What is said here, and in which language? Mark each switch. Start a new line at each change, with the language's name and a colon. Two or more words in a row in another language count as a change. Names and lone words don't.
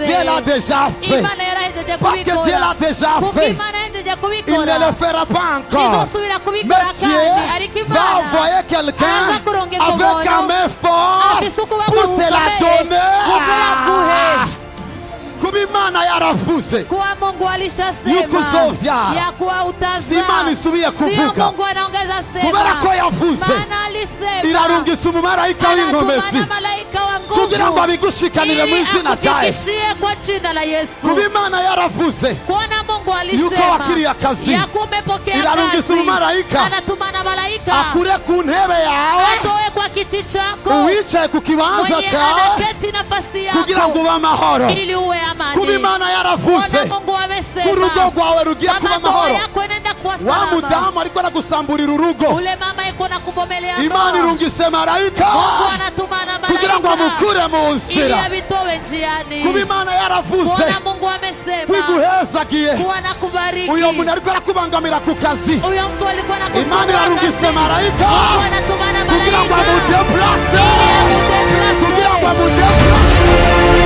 French: Dieu l'a déjà fait,
Rundi: Imana yarahejeje
French: parce que Dieu l'a déjà
Rundi: kuko
French: fait,
Rundi: Imana yahejeje
French: il
Rundi: kubikora,
French: ne le fera pas encore,
Rundi: izosubira kubikora
French: mais Dieu
Rundi: kandi, ariko
French: va
Rundi: Imana
French: envoyer quelqu'un
Rundi: aza kurongeza
French: avec un main fort pour te la donner.
Rundi: Kuba Imana yaravuze,
Swahili: kuwa Mungu alishasema
Rundi: yuko uzovyara,
Swahili: ya kuwa utazaa,
Rundi: si Imana isubiye kuvuga,
Swahili: sio Mungu anaongeza sema,
Rundi: kubera ko yavuze,
Swahili: maana alisema,
Rundi: irarungisa umumarayika w'inkomezi kugira ngo abigushikanire mu izina rya Yesu.
Swahili: kwa jina la Yesu.
Rundi: Kuba Imana yaravuze,
Swahili: kuona Mungu alisema,
Rundi: yuko wakiriye akazi,
Swahili: ya kumepokea kazi,
Rundi: irarungisa umumarayika
Swahili: anatumana malaika
Rundi: akure ku ntebe yawe,
Swahili: atoe kwa kiti chako,
Rundi: uwicaye ku kibanza cyawe, kugira ngo ube amahoro.
Swahili: ili uwe amani.
Rundi: Kuba Imana yaravuze, ku rugo rwawe rugiye kuba amahoro, wa mudamu ariko aragusamburira urugo,
Swahili: ule mama iko na kubomelea,
Rundi: Imana irungise marayika kugira ngo amukure mu nzira. Kuba Imana yaravuze, kwiguhezagiye, uyo muntu ariko arakubangamira ku kazi, Imana irarungise marayika kugira ngo amudeplace, kugira ngo amudeplace.